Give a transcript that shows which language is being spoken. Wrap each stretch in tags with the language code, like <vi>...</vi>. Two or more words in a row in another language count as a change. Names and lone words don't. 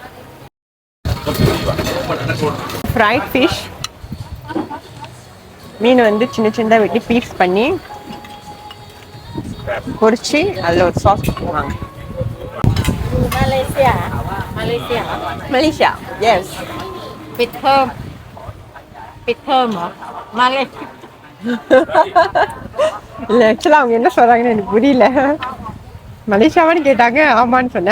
<en>fried fish</en> <ta>மீன் வந்து சின்ன சின்னதாக வெட்டி பீஸ் பண்ணி பொரிச்சு அதில் ஒரு சாஸ் கொடுத்துருவாங்க. மலேசியா எஸ்.</ta> <vi>Bịt thơm. Bịt thơm hả? Malaysia.</vi> <ta>இல்லை, ஆக்சுவலாக அவங்க என்ன சொல்கிறாங்கன்னு எனக்கு புரியல. மலேசியாவான்னு கேட்டாங்க, ஆமான்னு சொன்னேன்.</ta>